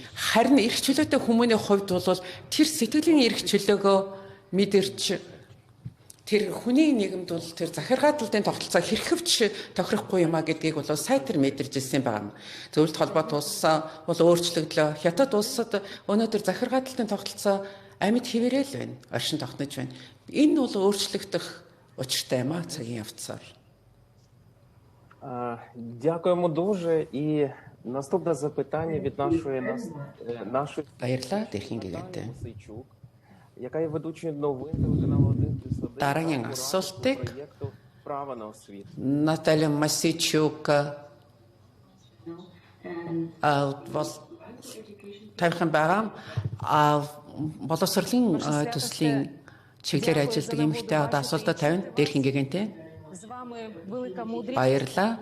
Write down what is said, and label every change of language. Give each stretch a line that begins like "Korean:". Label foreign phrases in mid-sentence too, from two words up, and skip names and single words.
Mongolian: Харин эрх чөлөөтэй хүмүүний хувьд бол тэр сэтгэлийн эрх чөлөөгөө мэдэрч тэр хүний нийгэмд бол тэр захиргааталтын тогтолцоо хэрхэвч тохирохгүй юм а гэдгийг бол сайн тэр мэдэрч ирсэн байгаа юм. Зөвлөлт холбоот улс бол өөрчлөгдлөө. Хятад улсад өнөөдөр захиргааталтын тогтолцоо амьд хэвээрэл байна. Оршин тогтнож байна. Энэ бол өөрчлөгдөх учиртай юм а цагийн явцаар.
Ukrainian: Дякуємо дуже. І наступне запитання від нашої
Mongolian: Баярлалаа Дээрхийн гэгээнтэн.
Ukrainian: яка є ведучою новин телеканалу 1+1
Mongolian: Дараагийн асуултыг
Ukrainian: проєкту «Право на освіту».
Mongolian: Наталья Масичук бол тавьхан байгаа. Боловсруулахын төслийн чиглэлээр ажилладаг эмэгтэй одоо асуултад тавина. Дээрхийн гэгээнтэн. Баярлалаа.